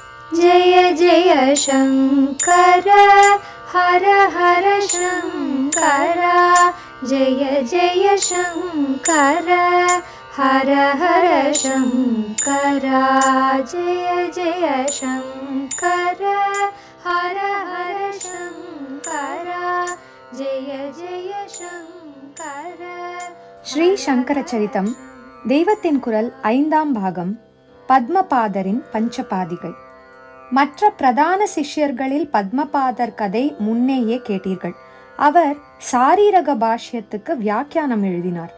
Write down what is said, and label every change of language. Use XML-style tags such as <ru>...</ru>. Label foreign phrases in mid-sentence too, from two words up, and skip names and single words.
<sa>जय जय शङ्कर हर हर शङ्कर जय जय शङ्कर हर हर शङ्कर जय जय शङ्कर हर हर शङ्कर जय जय शङ्कर.</sa> <ta>ஸ்ரீ சங்கர சரிதம் தெய்வத்தின் குரல் 5ஆம் பாகம். பத்மபாதரின் பஞ்சபாதிகள். மற்ற பிரதான சிஷ்யர்களில் பத்மபாதர் கதை முன்னேயே கேட்டீர்கள். அவர் சாரீரக பாஷ்யத்துக்கு வியாக்கியானம் எழுதினார்.</ta>